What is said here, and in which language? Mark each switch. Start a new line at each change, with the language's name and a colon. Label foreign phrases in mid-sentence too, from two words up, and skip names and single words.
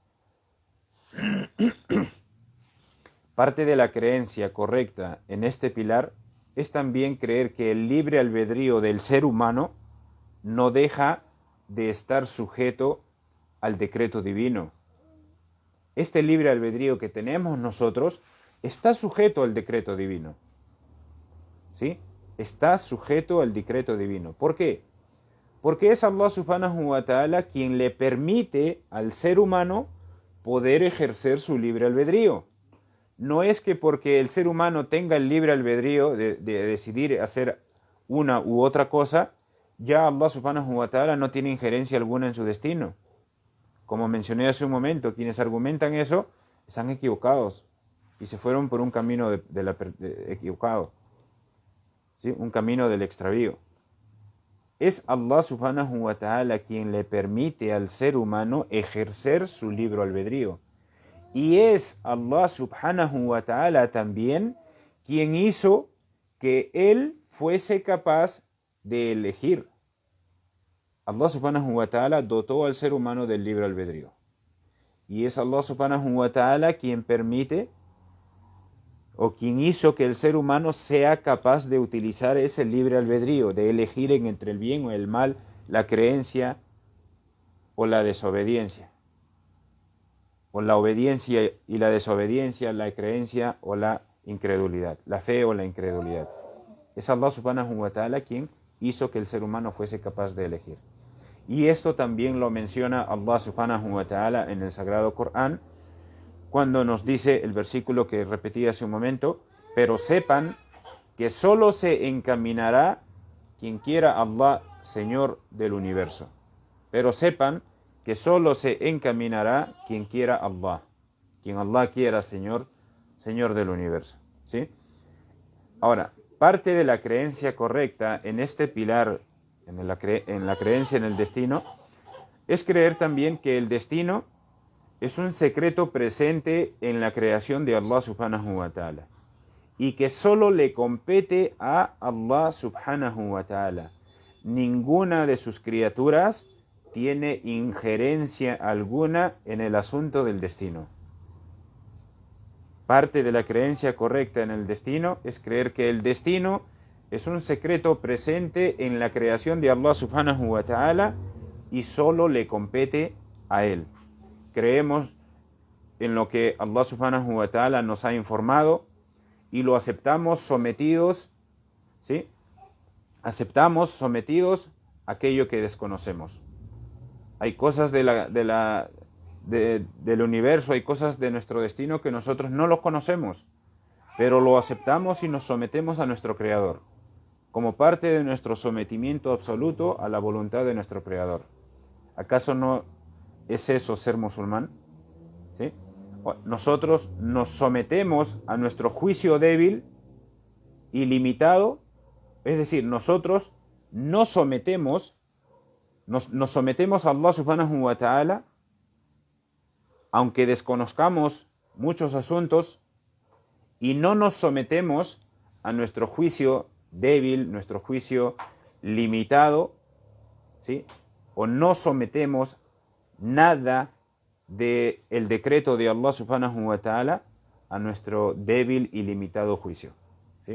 Spanish: Parte de la creencia correcta en este pilar es también creer que el libre albedrío del ser humano no deja de estar sujeto al decreto divino. Este libre albedrío que tenemos nosotros está sujeto al decreto divino. ¿Sí? Está sujeto al decreto divino. ¿Por qué? Porque es Allah
Arabic: سبحانه وتعالى
Spanish: quien le permite al ser humano poder ejercer su libre albedrío. No es que porque el ser humano tenga el libre albedrío de decidir hacer una u otra cosa, ya Allah
Arabic: سبحانه وتعالى
Spanish: no tiene injerencia alguna en su destino. Como mencioné hace un momento, quienes argumentan eso están equivocados y se fueron por un camino equivocado, ¿sí? Un camino del extravío. Es Allah
Arabic: سبحانه وتعالى
Spanish: quien le permite al ser humano ejercer su libre albedrío. Y es Allah
Arabic: سبحانه وتعالى
Spanish: también quien hizo que él fuese capaz de elegir. Allah
Arabic: سبحانه وتعالى
Spanish: dotó al ser humano del libre albedrío. Y es Allah
Arabic: سبحانه وتعالى
Spanish: quien permite o quien hizo que el ser humano sea capaz de utilizar ese libre albedrío, de elegir entre el bien o el mal, la creencia o la desobediencia. O la obediencia y la desobediencia, la creencia o la incredulidad, la fe o la incredulidad. Es Allah
Arabic: سبحانه وتعالى
Spanish: quien hizo que el ser humano fuese capaz de elegir. Y esto también lo menciona Allah
Arabic: سبحانه وتعالى
Spanish: en el Sagrado Corán, cuando nos dice el versículo que repetí hace un momento: pero sepan que solo se encaminará quien quiera Allah, Señor del universo. Pero sepan que solo se encaminará quien quiera Allah, quien Allah quiera, Señor del universo, ¿sí? Ahora, parte de la creencia correcta en este pilar, en la creencia en el destino, es creer también que el destino es un secreto presente en la creación de Allah
Arabic: سبحانه وتعالى
Spanish: y que solo le compete a Allah
Arabic: سبحانه وتعالى.
Spanish: Ninguna de sus criaturas tiene injerencia alguna en el asunto del destino. Parte de la creencia correcta en el destino es creer que el destino es un secreto presente en la creación de Allah
Arabic: سبحانه وتعالى
Spanish: y solo le compete a él. Creemos en lo que Allah
Arabic: سبحانه وتعالى
Spanish: nos ha informado y lo aceptamos sometidos, ¿sí? Aceptamos sometidos a aquello que desconocemos. Hay cosas del universo, hay cosas de nuestro destino que nosotros no lo conocemos, pero lo aceptamos y nos sometemos a nuestro Creador, como parte de nuestro sometimiento absoluto a la voluntad de nuestro Creador. ¿Acaso no es eso ser musulmán? ¿Sí? Nosotros nos sometemos a nuestro juicio débil y limitado, es decir, nosotros nos sometemos a Allah
Arabic: سبحانه وتعالى,
Spanish: aunque desconozcamos muchos asuntos, y no nos sometemos a nuestro juicio débil, nuestro juicio limitado, ¿sí? O no sometemos nada del decreto de Allah
Arabic: سبحانه وتعالى
Spanish: a nuestro débil y limitado juicio, ¿sí?